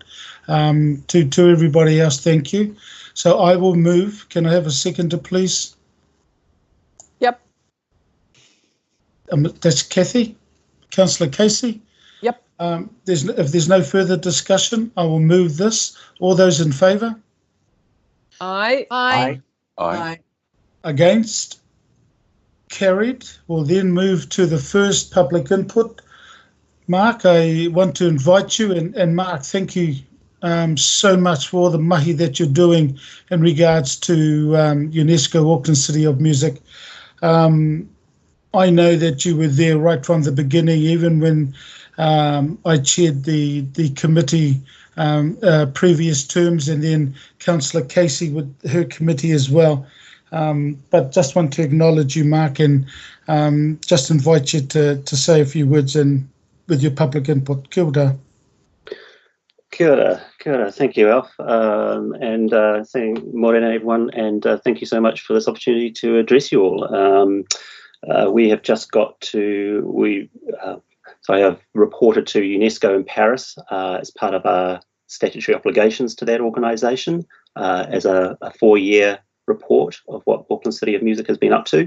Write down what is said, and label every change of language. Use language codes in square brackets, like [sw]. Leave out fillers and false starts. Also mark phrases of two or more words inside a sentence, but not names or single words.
[en] To everybody else, thank you. So I will move. Can I have a seconder, please? Yep. That's Kathy. Councillor Casey? Yep. If there's no further discussion, I will move this. All those in favour? Aye. Aye. Against? Carried. We'll then move to the first public input. Mark, I want to invite you, and Mark, thank you so much for the mahi that you're doing in regards to UNESCO Auckland City of Music. I know that you were there right from the beginning, even when I chaired the committee previous terms, and then Councillor Casey with her committee as well. But just want to acknowledge you, Mark, and just invite you to say a few words with your public input. [mi] Kia ora. Kia ora, kia ora. [en] Thank you, Alf, and saying morena everyone, and thank you so much for this opportunity to address you all. We have just got to, so I have reported to UNESCO in Paris as part of our statutory obligations to that organisation as a 4-year report of what Auckland City of Music has been up to.